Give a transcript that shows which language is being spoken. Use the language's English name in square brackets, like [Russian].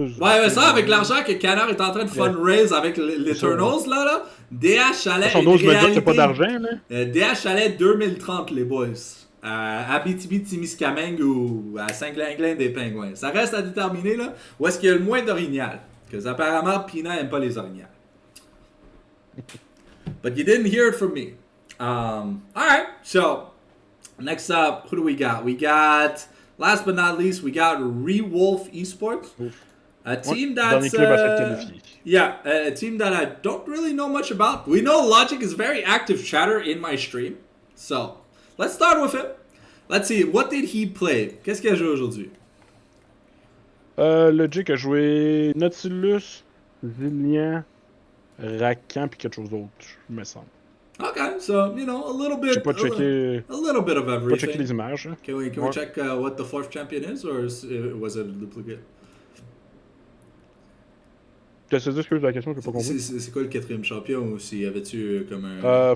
[French] Ouais, mais ça, avec l'argent que Canard est en train de fundraise avec l'Eternals, là, DH allait. Son dose me dit que c'est pas d'argent, là. DH allait 2030, les boys. À Abitibi-Témiscamingue ou à Saint-Glinglin des Pingouins. Ça reste à déterminer, là, où est-ce qu'il y a le moins d'orignal. Parce qu'apparemment, Pina aime pas les orignales. [English] But you didn't hear it from me. Alright, so, next up, who do we got? We got, last but not least, we got Rewolf Esports. A team that's... a team that I don't really know much about. We know Logic is very active chatter in my stream. So, let's start with him. Let's see, what did he play? [French] Qu'est-ce qu'il a joué aujourd'hui? Logic a joué Nautilus, Zillian, Rakan puis quelque chose d'autre, me semble. [English] Okay, so, a little bit... [French] J'ai pas checké... [English] A little bit of everything. [French] Pas checké les images. Hein. [English] Can we check what the fourth champion is, or was it a duplicate? [French] Excuse la question, j'ai pas compris. C'est quoi le quatrième champion, ou s'il y avait-tu comme un...